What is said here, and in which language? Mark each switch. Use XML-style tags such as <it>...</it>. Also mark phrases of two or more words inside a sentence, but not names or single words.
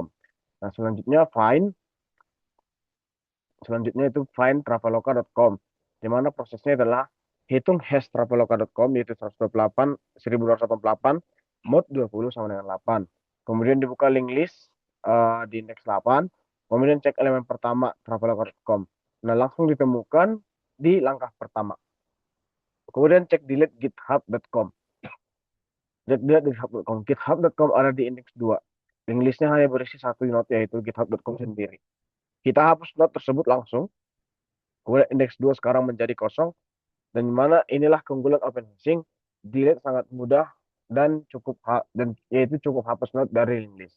<id>Nah, selanjutnya itu find traveloka.com, di mana prosesnya adalah hitung hash traveloka.com, yaitu 128, 1288, mod 20 sama dengan 8. Kemudian dibuka</id> <en>link list</en> <id>di indeks 8, kemudian cek elemen pertama traveloka.com. Nah, langsung ditemukan di langkah pertama. Kemudian cek delete github.com. GitHub.com ada di indeks 2.</id> <en>Link listnya</en> <id>hanya berisi satu node, yaitu github.com sendiri. Kita hapus node tersebut langsung. Kemudian indeks 2 sekarang menjadi kosong. Dan dimana inilah keunggulan</id> <en>open hashing.</en> <id>Delete sangat mudah dan yaitu cukup hapus note dari</id> <en>link list.</en>